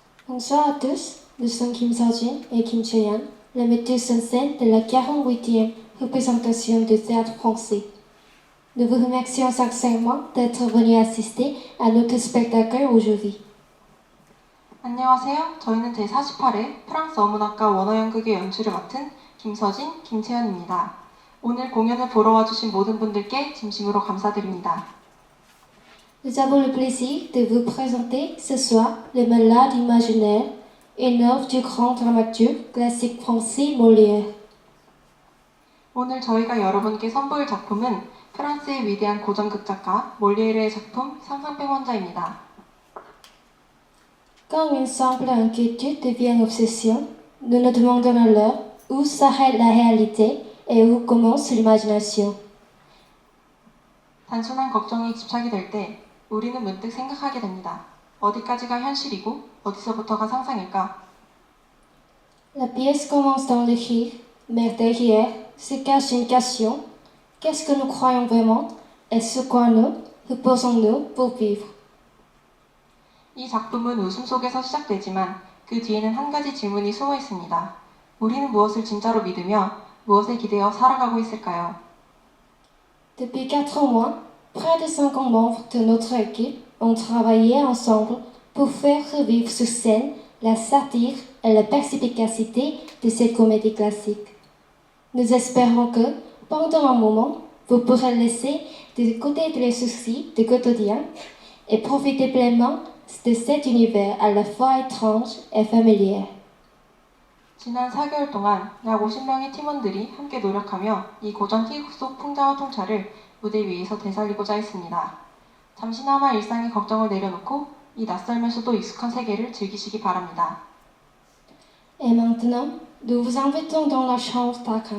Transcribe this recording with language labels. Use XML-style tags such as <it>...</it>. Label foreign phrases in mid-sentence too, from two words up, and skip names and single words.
<fr>Bonsoir à tous, nous sommes Kim Seo-jin et Kim Chae-yeon, les metteurs en scène de la 48e représentation du théâtre français. Nous vous remercions sincèrement d'être venus assister à notre spectacle aujourd'hui.</fr> <ko>안녕하세요. 저희는 제48회 프랑스 어문학과 원어연극의 연출을 맡은 김서진, 김채연입니다. 오늘 공연을 보러 와주신 모든 분들께 진심으로 감사드립니다.</ko> <fr>Nous avons le plaisir de vous présenter ce soir Le Malade imaginaire, une œuvre du grand dramaturge classique français Molière.</fr> <ko>오늘 저희가 여러분께 선보일 작품은 프랑스의 위대한 고전극 작가 몰리에르의 작품 상상병원자입니다.</ko> <fr>Quand une simple inquiétude devient obsession, nous nous demandons alors où s'arrête la réalité et où commence l'imagination.</fr> <ko>단순한 걱정이 집착이 될 때 우리는 문득 생각하게 됩니다. 어디까지가 현실이고 어디서부터가 상상일까?</ko> <fr>La pièce commence dans le rire, mais derrière se cache une question. Qu'est-ce que nous croyons vraiment et sur quoi nous reposons-nous pour vivre?</fr> <ko>이 작품은 웃음 속에서 시작되지만 그 뒤에는 한 가지 질문이 숨어 있습니다. 우리는 무엇을 진짜로 믿으며 무엇에 기대어 살아가고 있을까요?</ko> <fr>Depuis 4 mois, près de 50 membres de notre équipe ont travaillé ensemble pour faire revivre sur scène la satire et la perspicacité de cette comédie classique. Nous espérons que, pendant un moment, vous pourrez laisser de côté les soucis du quotidien et profiter pleinement de cet univers à la fois étrange et familier.</fr> <ko>지난 4개월 동안 약 50명의 팀원들이 함께 노력하며 이 고전 희곡 속 풍자와 통찰을 무대 위에서 되살리고자 했습니다. 잠시나마 일상의 걱정을 내려놓고 이 낯설면서도 익숙한 세계를 즐기시기 바랍니다.</ko> <fr>Et maintenant, nous vous invitons dans la chambre d'Aquin.</fr>